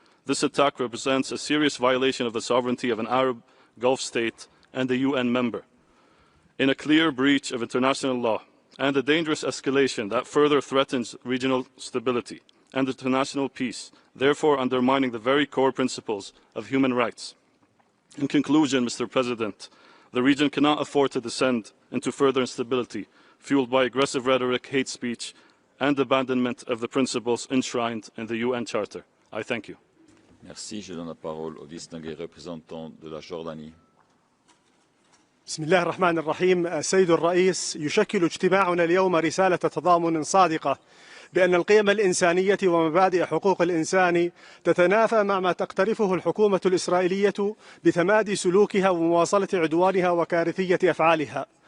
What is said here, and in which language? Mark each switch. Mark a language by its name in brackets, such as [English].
[English] This attack represents a serious violation of the sovereignty of an Arab Gulf state and a UN member, in a clear breach of international law, and a dangerous escalation that further threatens regional stability and international peace, therefore undermining the very core principles of human rights. In conclusion, Mr. President, the region cannot afford to descend into further instability, fueled by aggressive rhetoric, hate speech, and abandonment of the principles enshrined in the UN Charter. I thank you. [French] Merci. Je donne la parole au distingué représentant de la Jordanie. [Arabic] بسم الله الرحمن الرحيم. سيد الرئيس، يشكل اجتماعنا اليوم رسالة تضامن صادقة بأن القيم الإنسانية ومبادئ حقوق الإنسان تتنافى مع ما تقترفه الحكومة الإسرائيلية بتمادي سلوكها ومواصلة عدوانها وكارثية أفعالها.